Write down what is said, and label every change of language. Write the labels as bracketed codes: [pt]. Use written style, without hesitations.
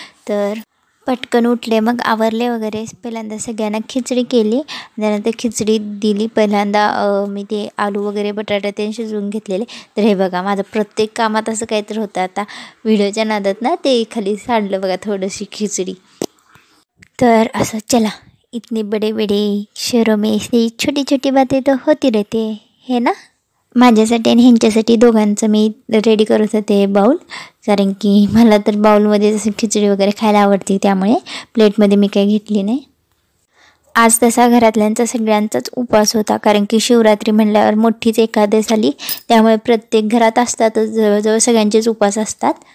[mr] तर पटकन उठले, मग आवरले वगैरे। पहिल्यांदा सगळ्यांना खिचडी केली, त्यानंतर खिचडी दिली। पहिल्यांदा मी ते आलू वगैरे बटाटे ते शिजवून घेतलेले। तर हे बघा, माझं प्रत्येक कामात असं काहीतरी होतं। आता व्हिडिओच्या नादात ना ते खाली सांडलं बघा थोडीशी खिचडी। तर असं चला, [hi] इतने बड़े बड़े शहरों में ऐसी छोटी छोटी बातें तो होती रहती है ना। [mr] माझ्यासाठी आणि ह्यांच्यासाठी दोघांचं मी रेडी करत होते बाउल, कारण की मला तर बाउलमध्ये जसं खिचडी वगैरे खायला आवडते, त्यामुळे प्लेटमध्ये मी काही घेतली नाही। आज तसा घरातल्यांचा सगळ्यांचाच उपवास होता, कारण की शिवरात्री म्हणल्यावर मोठीच एकादश आली, त्यामुळे प्रत्येक घरात असतातच, जवळजवळ सगळ्यांचेच उपवास असतात।